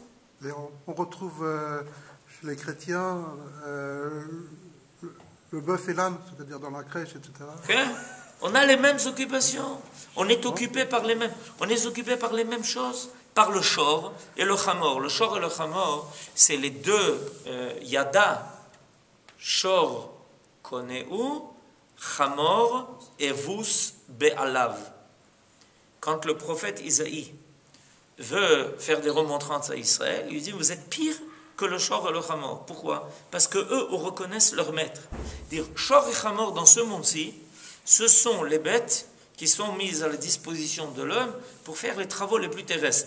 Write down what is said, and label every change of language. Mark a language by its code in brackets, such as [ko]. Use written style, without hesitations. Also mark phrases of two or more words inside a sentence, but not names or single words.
[fr] Et on retrouve chez les chrétiens le bœuf et l'âne, c'est-à-dire dans la crèche, etc. Okay? On a les mêmes occupations. On est occupé par les mêmes. On est occupé par les mêmes choses, par le shor et le chamor. Le shor et le chamor, c'est les deux yada. [he] שור קונהו, חמור אבוס בעליו. [fr] Quand le prophète Isaïe veut faire des remontrances à Israël, il lui dit, vous êtes pire que le shor et le chamor. Pourquoi? Parce que eux reconnaissent leur maître. Dire shor et chamor dans ce monde-ci, ce sont les bêtes qui sont mises à la disposition de l'homme pour faire les travaux les plus terrestres.